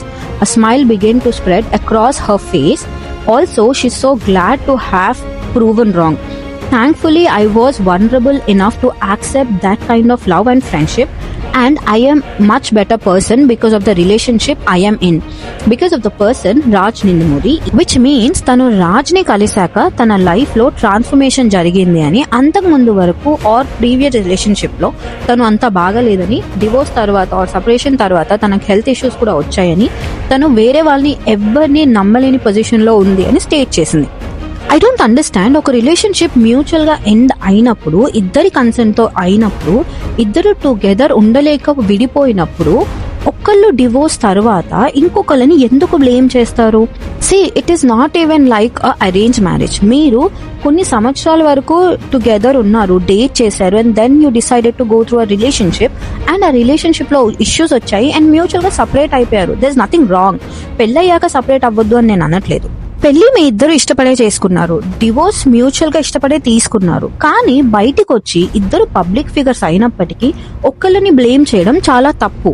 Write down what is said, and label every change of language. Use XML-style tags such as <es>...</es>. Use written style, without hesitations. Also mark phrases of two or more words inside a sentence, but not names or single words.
<en>A smile began to spread across her face. Also, she's so glad to have proven wrong. Thankfully, I was vulnerable enough to accept that kind of love and friendship. And I am much better person because of the relationship I am in. Because of the person</en> <te>Raj Nindamuri,</te> <en>which means</en> <te>తను రాజ్ ని కలిసాక తన life లో transformation జరిగింది అని అంతకు ముందు వరకు</te> <en>or previous relationship</en> <te>లో తను అంత బాగా లేదని divorce తర్వాత</te> <en>or separation</en> <te>తర్వాత తనకు</te> <en>health issues</en> <te>కూడా వచ్చాయని తను వేరే వాళ్ళని ఎవ్వర్ని నమ్మలేని position లో ఉంది అని state చేసింది.</te> <en>I don't understand.</en> <te>ఒక రిలేషన్షిప్ మ్యూచువల్ గా ఎండ్ అయినప్పుడు ఇద్దరి కన్సెంట్ తో అయినప్పుడు ఇద్దరు టుగెదర్ ఉండలేక విడిపోయినప్పుడు ఒక్కళ్ళు డివోర్స్ తర్వాత ఇంకొకళ్ళని ఎందుకు బ్లేమ్ చేస్తారు?</te> <en>It is not even like arrange marriage.</en> <te>మీరు కొన్ని సంవత్సరాల వరకు టుగెదర్ ఉన్నారు, డేట్ చేశారు</te> <en>and then you decided to go through a relationship and</en> <te>ఆ రిలేషన్షిప్ లో ఇష్యూస్ వచ్చాయి అండ్ మ్యూచువల్ గా సపరేట్ అయిపోయారు.</te> <en>There is nothing wrong.</en> <te>పెళ్ళయ్యాక సపరేట్ అవ్వద్దు అని నేను అనట్లేదు. పెళ్లి మీ ఇద్దరు ఇష్టపడే చేసుకున్నారు, డివోర్స్ మ్యూచువల్ గా ఇష్టపడే తీసుకున్నారు, కానీ బయటికి వచ్చి ఇద్దరు</te> <en>public figures</en> <te>అయినప్పటికీ ఒక్కళ్ళని బ్లేమ్ చేయడం చాలా తప్పు.</te>